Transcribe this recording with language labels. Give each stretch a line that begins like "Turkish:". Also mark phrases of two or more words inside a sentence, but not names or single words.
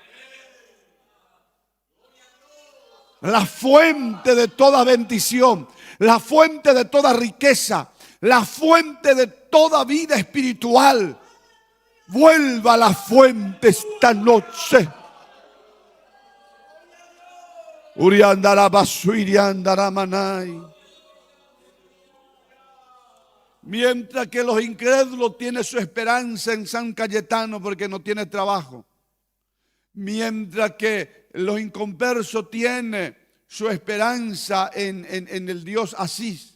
Spanish: La fuente de toda bendición, la fuente de toda riqueza, la fuente de toda vida espiritual. Vuelva a la fuente esta noche. Uriandara basuiriandara manai. Mientras que los incrédulos tienen su esperanza en San Cayetano porque no tiene trabajo. Mientras que los inconversos tienen su esperanza en el Dios Asís.